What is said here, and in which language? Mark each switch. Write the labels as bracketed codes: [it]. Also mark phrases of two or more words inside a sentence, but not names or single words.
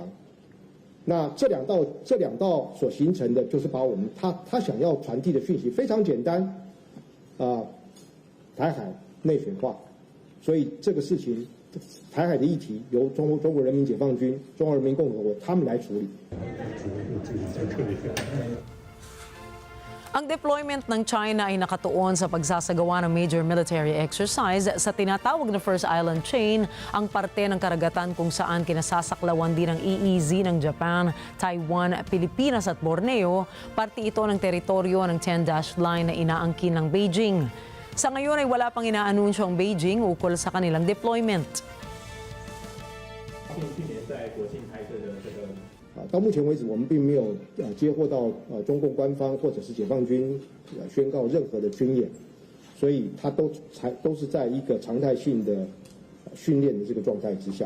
[zh] 那这两道所形成的，就是把我们他想要传递的讯息非常简单，台海内水化。所以这个事情，台海的议题由中国人民解放军、中华人民共和国他们来处理。 [tl] Ang deployment ng China ay nakatuon sa pagsasagawa ng [en] major military exercise [tl] sa tinatawag na First Island Chain, ang parte ng karagatan kung saan kinasasaklawan din ang EEZ ng Japan, Taiwan, Pilipinas at Borneo. Parte ito ng teritoryo ng 10-dash line na inaangkin ng Beijing. Sa ngayon ay wala pang inaanunsyo ang Beijing ukol sa kanilang deployment. [zh] 到目前为止，我们并没有接获到中共官方或者是解放军宣告任何的军演，所以它都是在一个常态性的训练的这个状态之下。